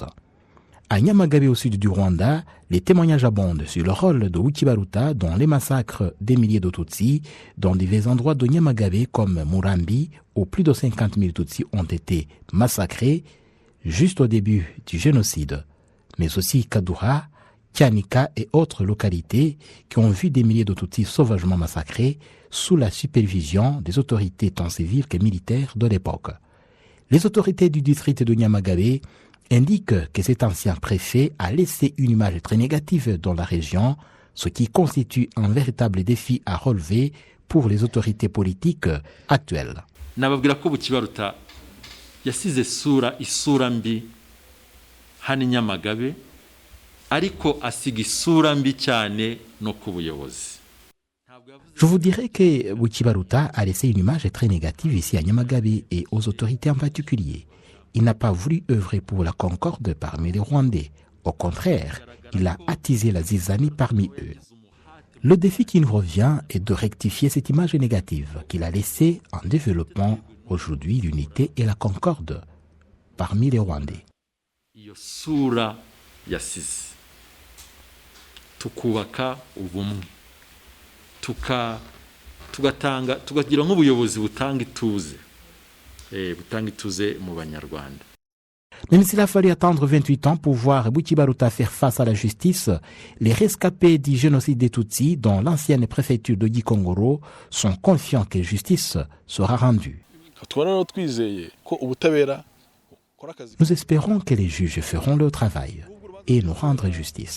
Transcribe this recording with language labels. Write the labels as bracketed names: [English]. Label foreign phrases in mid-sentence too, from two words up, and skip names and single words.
[French] À Nyamagabe au sud du Rwanda, les témoignages abondent sur le rôle de Bukibaruta dans les massacres des milliers de Tutsis dans divers endroits de Nyamagabe comme Murambi, où plus de 50 000 Tutsis ont été massacrés juste au début du génocide, mais aussi Kadura, Kianika et autres localités qui ont vu des milliers de Tutsis sauvagement massacrés sous la supervision des autorités tant civiles que militaires de l'époque. Les autorités du district de Nyamagabe indiquent que cet ancien préfet a laissé une image très négative dans la région, ce qui constitue un véritable défi à relever pour les autorités politiques actuelles. [Kinyarwanda] Yasize isura mbi hani Nyamagabe ariko asiga isura mbi cyane no ku buyobozi. [French] Je vous dirais que Bukibaruta a laissé une image très négative ici à Nyamagabe et aux autorités en particulier. Il n'a pas voulu œuvrer pour la concorde parmi les Rwandais. Au contraire, il a attisé la zizanie parmi eux. Le défi qui nous revient est de rectifier cette image négative qu'il a laissée en développant aujourd'hui l'unité et la concorde parmi les Rwandais. [Kinyarwanda] Iyo sura yasize tukubaka ubumwe tugagira nk'ubuyobozi butanga ituze mu Banyarwanda. [French] Même s'il a fallu attendre 28 ans pour voir Bukibaruta faire face à la justice, les rescapés du génocide des Tutsis dans l'ancienne préfecture de Gikongoro sont confiants que justice sera rendue. Nous espérons que les juges feront leur travail et nous rendront justice.